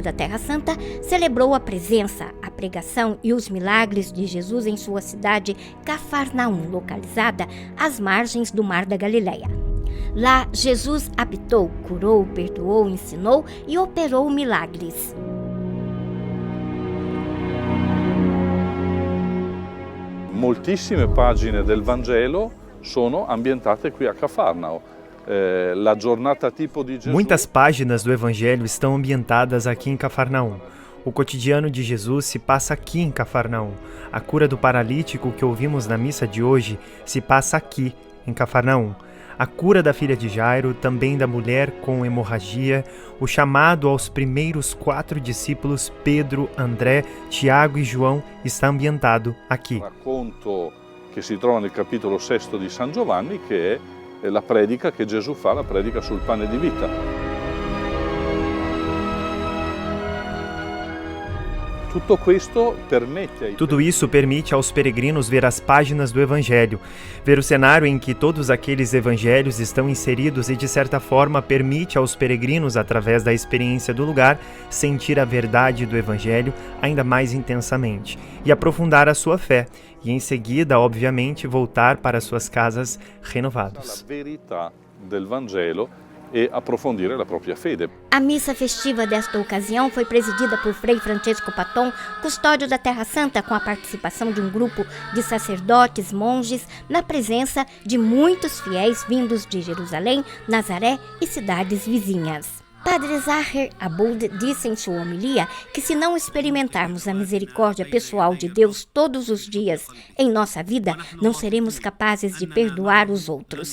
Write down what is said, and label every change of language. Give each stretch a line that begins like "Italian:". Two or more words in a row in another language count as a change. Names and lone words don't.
Portuguese: da Terra Santa celebrou a presença, a pregação e os milagres de Jesus em sua cidade Cafarnaum, localizada às margens do Mar da Galileia. Lá, Jesus habitou, curou, perdoou, ensinou e operou milagres.
Italian: Moltissime pagine del Vangelo sono ambientate qui a Cafarnao.
Portuguese: Muitas páginas do Evangelho estão ambientadas aqui em Cafarnaum. O cotidiano de Jesus se passa aqui em Cafarnaum. A cura do paralítico que ouvimos na missa de hoje se passa aqui, em Cafarnaum. A cura da filha de Jairo, também da mulher com hemorragia, o chamado aos primeiros 4 discípulos, Pedro, André, Tiago e João, está ambientado aqui.
Italian: Racconto che si trova nel capitolo 6 di San Giovanni, che è la predica che Gesù fa, la predica sul pane di vita.
Portuguese: Tudo isso permite aos peregrinos ver as páginas do Evangelho, ver o cenário em que todos aqueles evangelhos estão inseridos e, de certa forma, permite aos peregrinos, através da experiência do lugar, sentir a verdade do Evangelho ainda mais intensamente e aprofundar a sua fé, e em seguida, obviamente, voltar para suas casas renovados.
Italian: E aprofondire la propria fede.
Portuguese: A missa festiva desta ocasião foi presidida por Frei Francisco Paton, custódio da Terra Santa, com a participação de um grupo de sacerdotes, monges, na presença de muitos fiéis vindos de Jerusalém, Nazaré e cidades vizinhas. Padre Zaher Aboud disse em sua homilia que se não experimentarmos a misericórdia pessoal de Deus todos os dias em nossa vida, não seremos capazes de perdoar os outros.